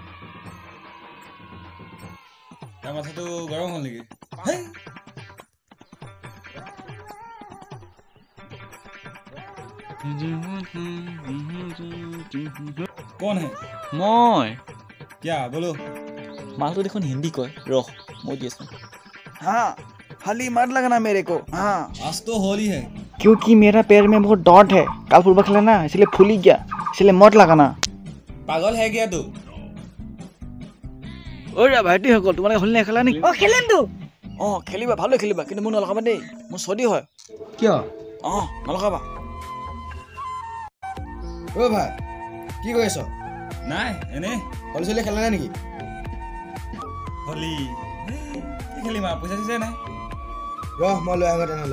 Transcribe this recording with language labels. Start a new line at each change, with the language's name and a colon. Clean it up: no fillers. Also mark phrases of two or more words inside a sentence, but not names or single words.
Assamese: তাৰ মাথাটো গৰম হ'ল নেকি হেই কোন হে মই
Hindi: क्या बोलो
Assamese: মালটো দেখোন হিন্দী কয় ৰহ মই দি আছোঁ
Hindi: हाँ हली मत लगाना मेरे को हाँ आज तो होली है क्योंकि मेरा पैर में बहुत डॉट है कल फुटबॉल खेला ना इसलिए फूल ही गया इसलिए मत लगाना पागल है क्या तू
Assamese: ঐ ভাইটিসকল তোমালোকে হলি নেখেলা নেকি
Hindi: ओ खेलें तू
Assamese: ओ खेलिबा ভালো খেলিবা কিন্তু মোক নলগাবা দেই মোৰ সদি হয় কিয় অ নলগাবা অ ভাই কি কৰি আছ নাই এনে হলি চলি খেলা নাই নেকি হলি কি খেলিম আৰু পইচা চইচা নাই ৰহ মই লৈ আহোঁ তেনেহ'লে